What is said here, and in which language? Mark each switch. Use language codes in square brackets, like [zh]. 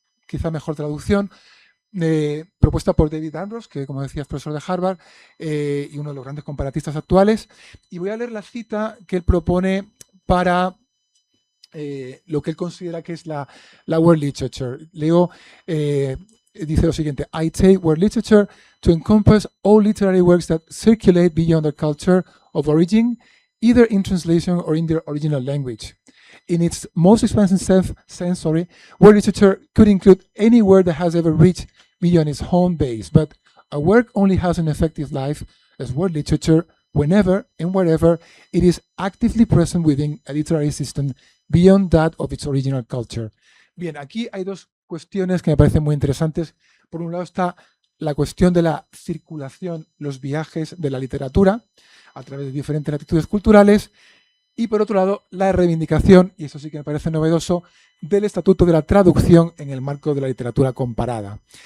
[es] quizá mejor traducción, propuesta por David Ambrose, que como decía es profesor de Harvard y uno de los grandes comparatistas actuales. Y voy a leer la cita que él propone para lo que él considera que es la world literature. Leo, dice lo siguiente: [en] I take world literature to encompass all literary works that circulate beyond the culture of origin, either in translation or in their original language. In its most expansive sense, world literature could include any work that has ever reached beyond its home base, but a work only has an effective life as world literature whenever and wherever it is actively present within a literary system beyond that of its original culture. [es] Bien, aquí hay dos cuestiones que me parecen muy interesantes. Por un lado está la cuestión de la circulación, los viajes de la literatura a través de diferentes latitudes culturales, y por otro lado la reivindicación, y eso sí que me parece novedoso, del estatuto de la traducción en el marco de la literatura comparada.